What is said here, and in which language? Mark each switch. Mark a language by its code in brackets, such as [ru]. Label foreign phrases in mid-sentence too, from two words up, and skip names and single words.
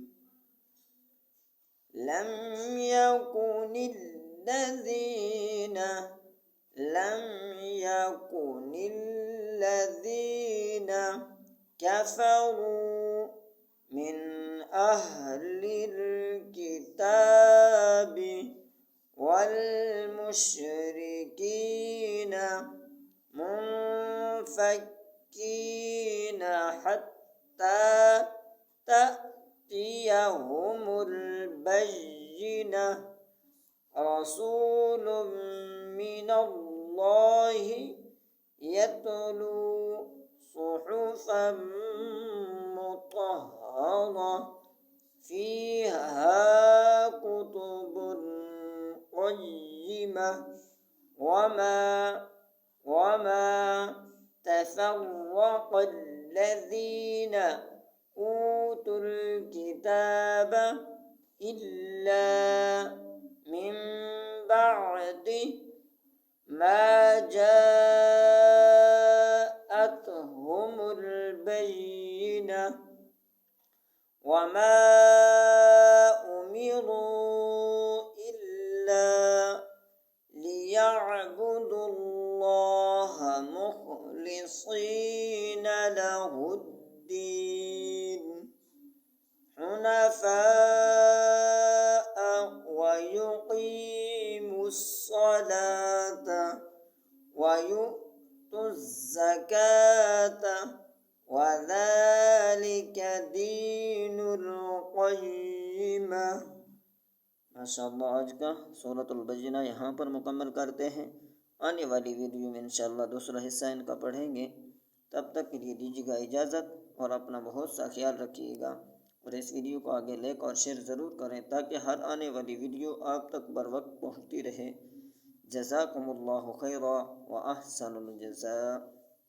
[ar] لم يكن الذين كفروا من أهل الكتاب والمشركين منفكين حتى تأتيهم البينة رسول من الله يتلو صحفا مطهرة فيها كتب قيمة وما تفرق الذين أوتوا الكتاب إلا من بعد ما جاءتهم البينة وما أمروا إلا ليعبدوا الله مخلصين له الدين حنفاء ويقيموا الصلاة ويؤتوا الزكاة وذلك دين القيمة. [hi] माशाअल्लाह। आज का सूरतुल बय्यिना यहाँ पर मुकम्मल करते हैं। आने वाली वीडियो में इंशाअल्लाह दूसरा हिस्सा इनका पढ़ेंगे। तब तक के लिए दीजिएगा इजाज़त और अपना बहुत सा ख्याल रखिएगा और इस वीडियो को आगे लाइक और शेयर ज़रूर करें ताकि हर आने वाली वीडियो आप तक बर वक्त पहुँचती रहे। [ar] جزاكم الله خيرا وأحسن الجزاء.